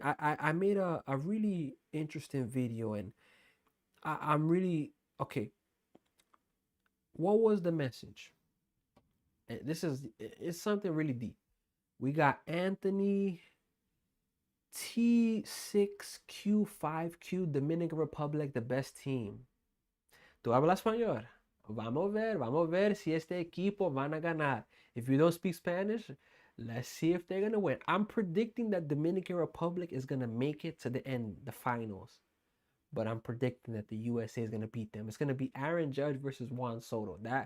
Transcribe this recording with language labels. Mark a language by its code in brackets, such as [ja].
[en] I made a really interesting video, and I'm really okay. What was the message? It's something really deep. We got Anthony T6Q5Q, Dominican Republic, the best team. [es] ¿Tú hablas español? Vamos a ver si este equipo van a ganar. [en] If you don't speak Spanish, let's see if they're going to win. I'm predicting that Dominican Republic is going to make it to the end, the finals. But I'm predicting that the USA is going to beat them. It's going to be Aaron Judge versus Juan Soto.